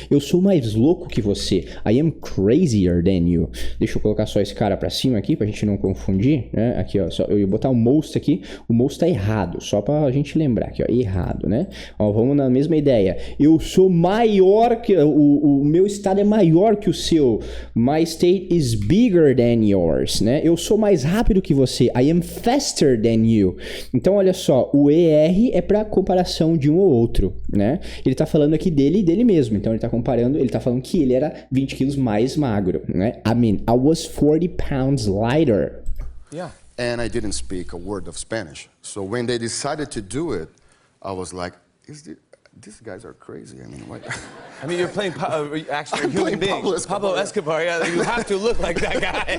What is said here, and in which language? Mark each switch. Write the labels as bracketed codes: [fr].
[pt] Eu sou mais louco que você. [en] I am crazier than you. [pt] Deixa eu colocar só esse cara pra cima aqui, pra gente não confundir, né? Aqui, só, eu ia botar o most aqui. O most tá errado, só pra gente lembrar aqui, errado, né? Vamos na mesma ideia. Eu sou maior que... O meu estado é maior que o seu. [en] My state is bigger than yours, né? [pt] Eu sou mais rápido que você. [en] I am faster than you. [pt] Então, olha só. O ER é para comparação de um ou outro, né? Ele tá falando aqui dele e dele mesmo. Então ele tá comparando, ele tá falando que ele era 20 quilos mais magro, né? [en] I mean, I was 40 pounds lighter. Yeah. And I didn't speak a word of Spanish. So when they decided to do it, I was like, these guys are crazy. I mean, what? I mean, you're playing actually a human being. Pablo Escobar, yeah, you have to look like that guy.